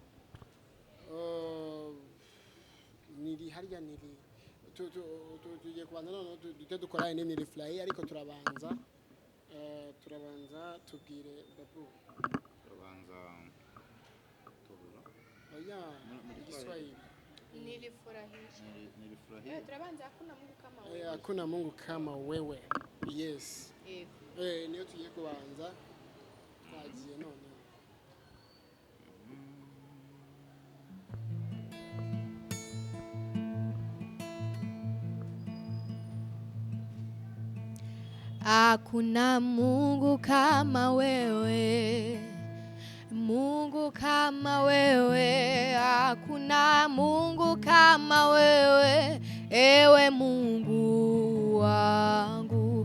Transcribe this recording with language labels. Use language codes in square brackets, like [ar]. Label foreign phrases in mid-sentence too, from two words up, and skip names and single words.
[rw] niri harya niri tugiye kubanza noneho duhite dukora indi refly ariko turabanza tubwire babu turabanza tubura oya Kiswahili [sw] nilifurahia [rw] turabanza [sw] hakuna Mungu kama wewe [rw] yes niyo tugiye kubanza twagiye none [sw] hakuna Mungu kama wewe, Mungu kama wewe, hakuna Mungu kama wewe, ewe Mungu wangu.